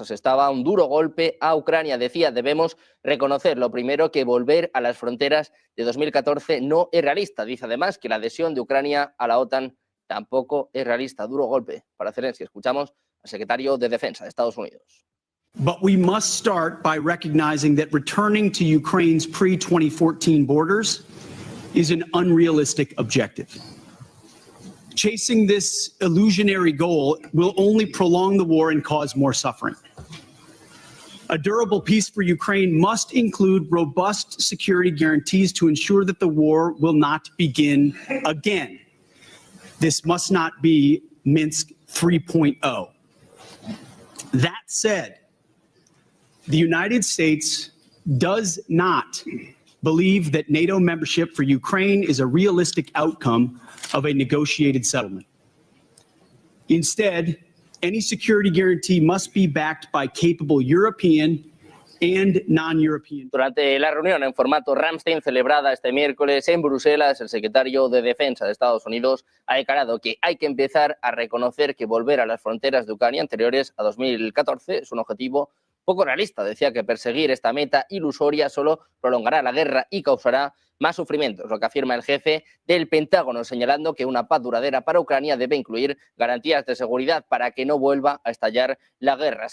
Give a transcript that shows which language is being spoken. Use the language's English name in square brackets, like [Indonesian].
[Spanish] Asestaba un duro golpe a Ucrania. Decía, debemos reconocer lo primero que volver a las fronteras de 2014 no es realista. Dice además que la adhesión de Ucrania a la OTAN tampoco es realista. Duro golpe para Zelensky. Escuchamos al secretario de Defensa de Estados Unidos. [English] But we must start by recognizing that returning to Ukraine's pre-2014 borders is an unrealistic objective. Chasing this illusionary goal will only prolong the war and cause more suffering. A durable peace for Ukraine must include robust security guarantees to ensure that the war will not begin again. This must not be Minsk 3.0. That said, the United States does not believe that NATO membership for Ukraine is a realistic outcome of a negotiated settlement. Instead, any security guarantee must be backed by capable European and non-European. [Spanish] Durante la reunión en formato Ramstein celebrada este miércoles en Bruselas, el secretario de Defensa de Estados Unidos ha declarado que hay que empezar a reconocer que volver a las fronteras de Ucrania anteriores a 2014 es un objetivo poco realista. Decía que perseguir esta meta ilusoria solo prolongará la guerra y causará más sufrimiento, es lo que afirma el jefe del Pentágono, señalando que una paz duradera para Ucrania debe incluir garantías de seguridad para que no vuelva a estallar la guerra.